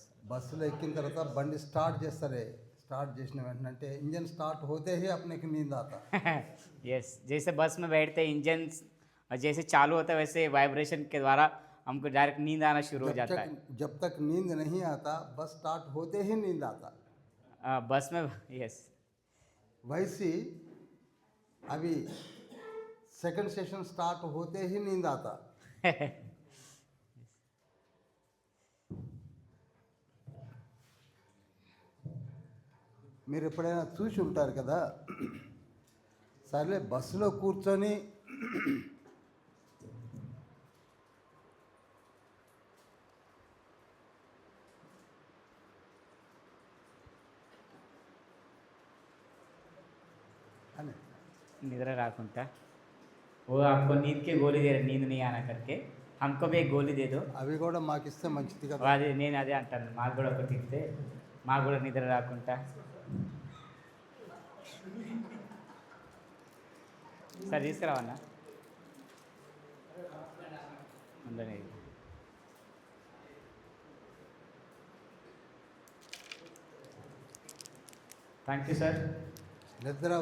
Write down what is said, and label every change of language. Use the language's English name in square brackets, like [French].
[Telugu] బస్సులో ఎక్కిన తర్వాత బండి స్టార్ట్ చేస్తారే, స్టార్ట్ చేసిన వెంటనే అంటే ఇంజన్ స్టార్ట్ [Hindi] होते ही अपने को नींद आता. यस, जैसे बस में बैठते इंजन जैसे चालू होता है वैसे वाइब्रेशन के द्वारा हमको डायरेक्ट नींद आना शुरू हो जाता है. जब तक नींद नहीं आता बस स्टार्ट होते ही नींद आता. बस में यस, वैसे अभी सेकंड सेशन स्टार्ट होते ही नींद आता. [Telugu] మీరు ఎప్పుడైనా చూసి ఉంటారు కదా, సర్లే బస్సులో కూర్చొని అని निद्रा राकुंटा [Hindi] वो आपको नींद की गोली दे रहे, नींद नहीं आना करके हमको भी एक गोली दे दो. [Telugu] అవి కూడా మాకు ఇస్తే మంచిది కదా. అది నేను అదే అంటాను, మాకు కూడా ఒకటి ఇస్తే మాకు కూడా నిద్ర రాకుండా. సార్ తీసుకురావన్నా అందరి [English] thank you sir [Telugu] నిద్ర